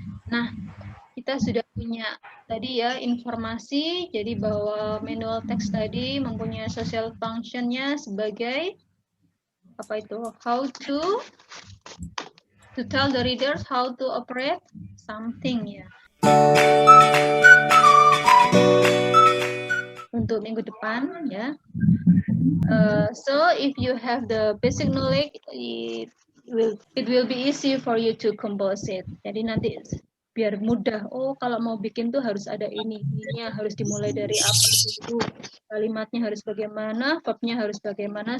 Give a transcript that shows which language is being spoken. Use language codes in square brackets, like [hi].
[id] Nah, kita sudah punya tadi ya informasi, jadi bahwa manual text tadi mempunyai social function-nya sebagai apa itu? [en] How to tell the readers how to operate something, ya. [id] Untuk minggu depan, ya. [en] So if you have the basic knowledge, it will be easy for you to compose it. [id] Jadi nanti biar mudah. Oh, kalau mau bikin tuh harus ada ini, harus dimulai dari apa dulu, kalimatnya harus bagaimana, verbnya harus bagaimana.